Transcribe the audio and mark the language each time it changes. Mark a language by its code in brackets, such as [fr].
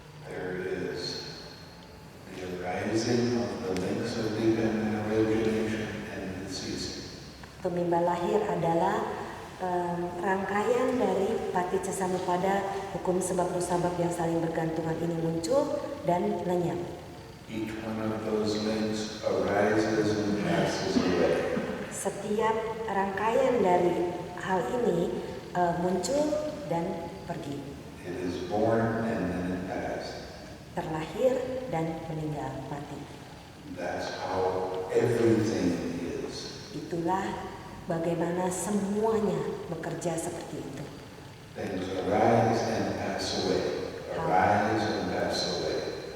[en] There is the arising of the links of dependent origination and the ceasing. [id] Penimba lahir adalah rangkaian dari paticcasamuppada, hukum sebab musabab yang saling bergantungan ini muncul dan lenyap. [en] Each one of those links arises and passes away. [id] Setiap rangkaian dari hal ini muncul dan pergi. [en] It is born and then it passes. [id] Terlahir dan meninggal, mati. [en] That's how everything is. [id] Itulah bagaimana semuanya bekerja seperti itu. [en] Things arise and pass away. Arise and pass away.